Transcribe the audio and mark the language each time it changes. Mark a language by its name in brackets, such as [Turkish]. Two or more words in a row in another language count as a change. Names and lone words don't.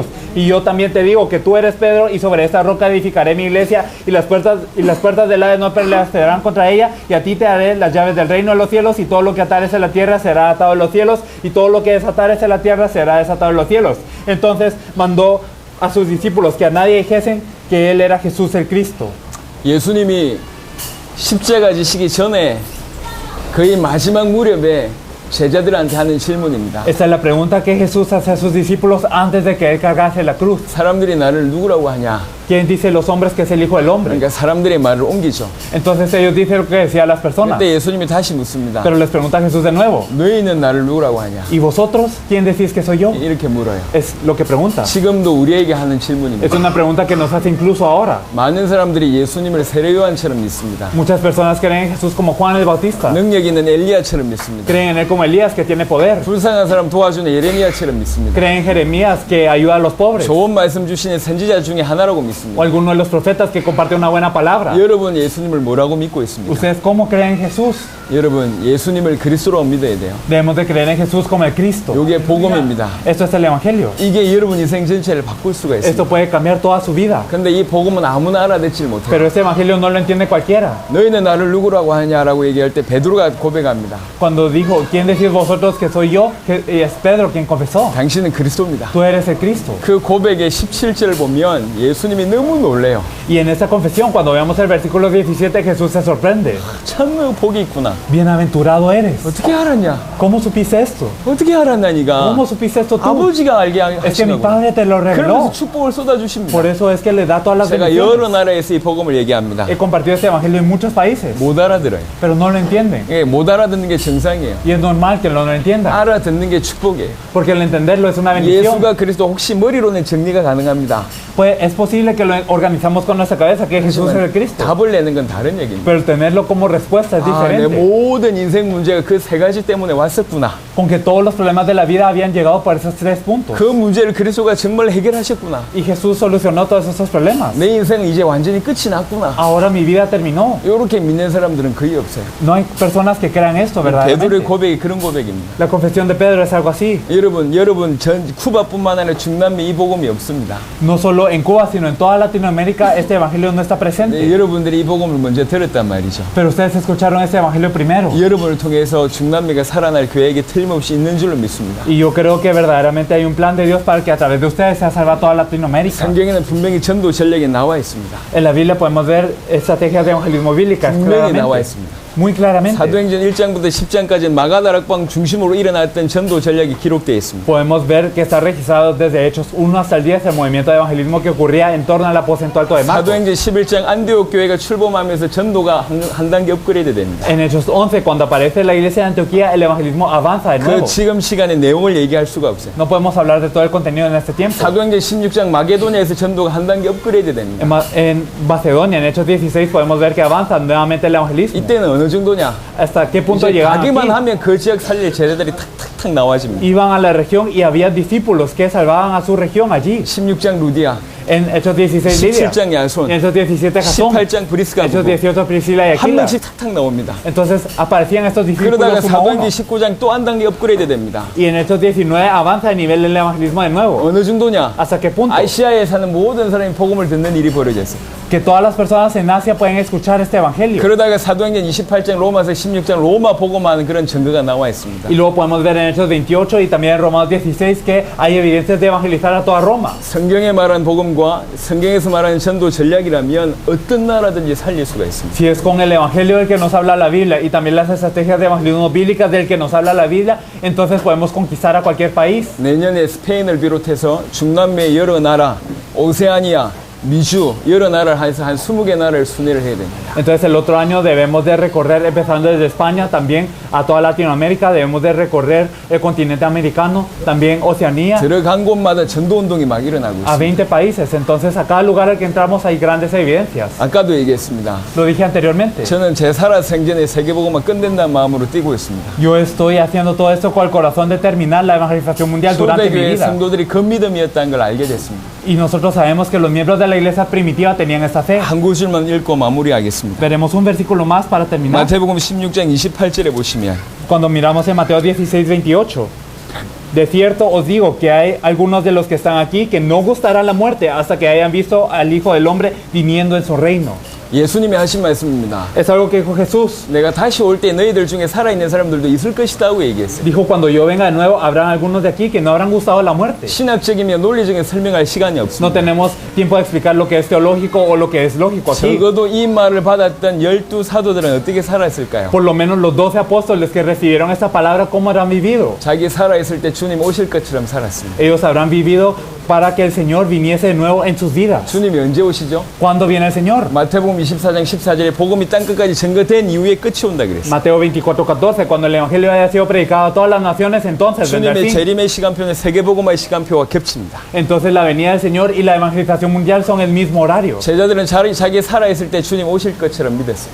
[Spanish] Y yo también te digo que tú eres Pedro, y sobre esta roca edificaré mi iglesia, y las puertas del Hades no prevalecerán contra ella, y a ti te daré las llaves del reino de los cielos, y todo lo que atares en la tierra será atado en los cielos, y todo lo que desatares en la tierra será desatado en los cielos. Entonces mandó a sus discípulos que a nadie dijesen que él era Jesús el Cristo. [Korean] 예수님이 십자가 지시기 전에 거의 마지막 무렵에 제자들한테 하는 질문입니다. [Spanish] Esta es la pregunta que Jesús hace a sus discípulos antes de que él cargase la cruz. [Korean] 사람들이 나를 누구라고 하냐? [Spanish] ¿Quién dice los hombres que es el Hijo del Hombre? [Korean] 그러니까 사람들의 말을 옮기죠. [Spanish] Entonces ellos dicen lo que decían las personas. [Korean] 그때 예수님이 다시 묻습니다. [Spanish] Pero les pregunta Jesús de nuevo: [Korean] 너희는 나를 누구라고 하냐? [Spanish] ¿y vosotros quién decís que soy yo? [Korean] 이렇게 물어요. [Spanish] Es lo que pregunta. [Korean] 지금도 우리에게 하는 [Spanish] Es [Korean] 질문입니다. [Spanish] una pregunta que nos hace incluso ahora. [Korean] 많은 사람들이 예수님을 세례요한처럼 믿습니다. [Spanish] Muchas personas creen en Jesús como Juan el Bautista. [Korean] 능력 있는 엘리야처럼 믿습니다. [Spanish] Creen en él como Elías, que tiene poder. [Korean] 불쌍한 사람 도와주는 예레미야처럼 믿습니다. [Spanish] Creen en Jeremías, que ayuda a los pobres. [Korean] 좋은 말씀 주시는 선지자 중에 하나라고 [Spanish] O [Korean] 믿습니다. [Spanish] alguno de los profetas que comparte una buena palabra. [Korean] 여러분 예수님을 뭐라고 믿고 있습니까? [Spanish] ¿Ustedes cómo creen en Jesús? [Korean] 여러분 예수님을 그리스도로 믿어야 돼요. [Spanish] Debemos de creer en Jesús como el Cristo. [Korean] 이게 복음입니다. [Spanish] Esto es el Evangelio. [Korean] 이게 여러분 인생 전체를 바꿀 수가 [Spanish] Esto [Korean] 있습니다. [Spanish] puede cambiar toda su vida. [Korean] 근데 이 복음은 아무나 알아듣질 못해요. [Spanish] Pero este Evangelio no lo entiende cualquiera. [Korean] 너희는 나를 누구라고 하냐라고 얘기할 때 베드로가 고백합니다. [Spanish] Cuando dijo: ¿quién decís vosotros que soy yo? Que es Pedro quien confesó: [Korean] 당신은 그리스도입니다. [Spanish] tú eres el Cristo. [Korean] 그 고백의 17절을 보면 예수님이 너무 놀래요. [Spanish] Y en esta confesión, cuando veamos el versículo 17, Jesús se sorprende. [Korean] 참 복이 있구나. [Spanish] Bienaventurado eres. [Korean] 어떻게 알았냐? [Spanish] ¿Cómo supiste esto? [Korean] 어떻게 알았나 니가? [Spanish] ¿Cómo supiste esto tú? [Korean] 아버지가 알게 [Spanish] Es que mi [Korean] 하시라고. [Spanish] Padre te lo reveló. [Korean] 그러면서 축복을 쏟아주십니다. [Spanish] Por eso es que le da todas las [Korean] 제가 [Spanish] bendiciones. [Korean] 여러 나라에서 이 복음을 얘기합니다. [Spanish] He compartido este evangelio en muchos países, [Korean] 못 알아들어요. [Spanish] pero no lo entienden. [Korean] 예, 못 알아듣는 게 정상이에요. [Spanish] Y es normal que no lo entiendan, [Korean] 알아듣는 게 축복이에요. [Spanish] porque el entenderlo es una bendición. [Korean] 예수가 그리스도 혹시 머리로는 정리가 가능합니다. [Spanish] Pues es posible que lo organizamos con nuestra cabeza, que Jesús es el Cristo, [Korean] 답을 내는 건 다른 얘기입니다. [Spanish] pero tenerlo como respuesta es [Korean] 아, 내 [Spanish] diferente. [Korean] 모든 인생 문제가 그 세 가지 때문에 왔었구나. [Spanish] Con que todos los problemas de la vida habían llegado por esos tres puntos. [Korean] 그 문제를 그리스도가 정말 해결하셨구나. [Spanish] Y Jesús solucionó todos esos problemas. [Korean] 내 인생은 이제 완전히 끝이 났구나. [Spanish] Ahora mi vida terminó. [Korean] 이렇게 믿는 사람들은 거의 없어요. [Spanish] No hay personas que crean esto [Korean] 베드로의 [Spanish] verdaderamente. [Korean] 고백이 그런 고백입니다. [Spanish] La confesión de Pedro es algo así. [Korean] 여러분 전 쿠바뿐만 아니라 중남미 이 복음이 없습니다. [Spanish] No solo en Cuba, sino en toda Latinoamérica este evangelio no está [Korean] 네, [Spanish] presente. [Korean] 여러분들이 이 복음을 먼저 들었단 말이죠. [Spanish] Pero ustedes escucharon este evangelio primero. [Korean] 여러분을 통해서 중남미가 살아날 계획이 틀림없이 있는 줄로 믿습니다. [Spanish] Y yo creo que verdaderamente hay un plan de Dios para que a través de ustedes sea salva toda Latinoamérica. [Korean] 성경에는 분명히 전도 전략이 나와 있습니다. [Spanish] En la Biblia podemos ver estrategias de evangelismo bíblicas [Korean] 분명히 나와 [Spanish] claramente. [Korean] 있습니다. [Spanish] muy claramente. [Korean] 사도행전 1장부터 10장까지 마가다락방 중심으로 일어났던 전도 전략이 기록되어 있습니다. [Spanish] Podemos ver que está registrado desde Hechos 1 hasta el 10 el movimiento de evangelismo que ocurría en torno al aposento alto de Marcos. [Korean] 사도행전 11장 안디옥 교회가 출범하면서 전도가 한 단계 업그레이드 됩니다. [Spanish] En Hechos 11, cuando aparece la iglesia de Antioquía, el evangelismo avanza de [Korean] 그 [Spanish] nuevo. [Korean] 지금 시간에 내용을 얘기할 수가 없어요. [Spanish] No podemos hablar de todo el contenido en este tiempo. [Korean] 사도행전 16장 마게도니아에서 전도가 한 단계 업그레이드 됩니다. [Spanish] En Macedonia, en Hechos 16, podemos ver que avanza nuevamente el evangelismo. [Korean] 이때는 어느 정도냐? [Spanish] ¿Hasta qué punto [Korean] 이제 [Spanish] llegaban [Korean] 가기만 [Spanish] aquí? [Korean] 하면 그 지역 살릴 제자들이 탁탁탁 나와집니다. [Spanish] Iban a la región y había discípulos que salvaban a su región allí. [Korean] 16장 루디아, [Spanish] En Hechos 16, Lidia. [Korean] 17장 [Spanish] En [Korean] 야손, [Spanish] Hechos 17, Jasón. [Korean] 18장 브리스가 [Spanish] Hechos [Korean] 부부. [Spanish] 18, Priscila y [Korean] 한 [Spanish] Aquila. [Korean] 명씩 탁탁 나옵니다. [Spanish] Entonces aparecían estos [Korean] 그러다가 [Spanish] discípulos uno a uno. [Korean] 사도행전 19장 또 한 단계 업그레이드 됩니다. [Spanish] Y en Hechos 19 avanza el nivel del evangelismo de nuevo. [Korean] 어느 정도냐? [Spanish] ¿Hasta qué punto? [Korean] 아시아에 사는 모든 사람이 복음을 듣는 일이 벌어졌어요. [Spanish] Que todas las personas en Asia pueden escuchar este evangelio. [Korean] 그러다가 사도행전 28장 로마서 16장 로마 복음하는 그런 증거가 나와 있습니다. [Spanish] Y luego podemos ver en Hechos 28 y también en Romanos 16 que hay evidencias de evangelizar a toda Roma. [Korean] 성경에 말한 복음과 성경에서 말하는 전도 전략이라면 어떤 나라든지 살릴 수가 있습니다. [Spanish] Si es con el evangelio del que nos habla la Biblia y también las estrategias de evangelismo bíblicas del que nos habla la Biblia, entonces podemos conquistar a cualquier país. [Korean] 내년에 스페인을 비롯해서 중남미 여러 나라, 오세아니아, 미주 여러 나라를 해서 한 20개 나라를 순회를 해야 됩니다. [Spanish] Entonces el otro año debemos de recorrer, empezando desde España, también a toda Latinoamérica, debemos de recorrer el continente americano, también Oceanía, [Korean] 들어간 곳마다 전도운동이 막 일어나고 [Spanish] a [Korean] 있습니다. [Spanish] 20 países. Entonces a cada lugar al que entramos hay grandes evidencias. [Korean] 아까도 얘기했습니다. [Spanish] Lo dije anteriormente. [Korean] 저는 제 살아 생전에 세계복음만 끝낸다는 마음으로 뛰고 있습니다. [Spanish] Yo estoy haciendo todo esto con el corazón de terminar la evangelización mundial durante mi [Korean] 초대교회 [Spanish] vida. [Korean] 성도들이 그 믿음이었다는 걸 알게 됐습니다. [Spanish] Y nosotros sabemos que los miembros de la iglesia primitiva tenían esta fe. [Korean] 한 구절만 읽고 마무리하겠습니다. [Spanish] Veremos un versículo más para terminar. [Korean] 마태복음 16장 28절에 보시면 [Spanish] Cuando miramos en Mateo 16, 28. De cierto os digo que hay algunos de los que están aquí que no gustarán la muerte hasta que hayan visto al Hijo del Hombre viniendo en su reino. [Korean] 예수님이 하신 말씀입니다. [Spanish] Es algo que dijo Jesús. [Korean] 내가 다시 올 때 너희들 중에 살아있는 사람들도 있을 것이다 고 얘기했어요. [Spanish] Dijo, cuando yo venga de nuevo, habrán algunos de aquí que no habrán gustado la muerte. [Korean] 신학적이며 논리적인 설명할 시간이 [Spanish] No [Korean] 없습니다. [Spanish] tenemos tiempo de explicar lo que es teológico o lo que es lógico aquí. [Korean] 적어도 이 말을 받았던 12 사도들은 어떻게 살았을까요? [Spanish] Por lo menos los 12 apóstoles que recibieron esta palabra, ¿cómo habrán vivido? [Korean] 자기 살아있을 때 주님 오실 것처럼 살았습니다. [Spanish] Ellos habrán vivido para que el Señor viniese de nuevo en sus vidas. [Korean] 주님이 언제 오시죠? [Spanish] ¿Cuándo viene el Señor? [Korean] 마태복음 24장 14절에 복음이 땅끝까지 증거된 이후에 끝이 온다 그랬어요. [Spanish] Mateo 24:14, cuando el Evangelio haya sido predicado a todas las naciones, entonces vendrá el [Korean] 주님의 [Spanish] fin. [Korean] 재림의 시간표는 세계복음화의 시간표와 겹칩니다. [Spanish] Entonces la venida del Señor y la evangelización mundial son el mismo horario. [Korean] 제자들은 자기 살아있을 때 주님 오실 것처럼 믿었어요.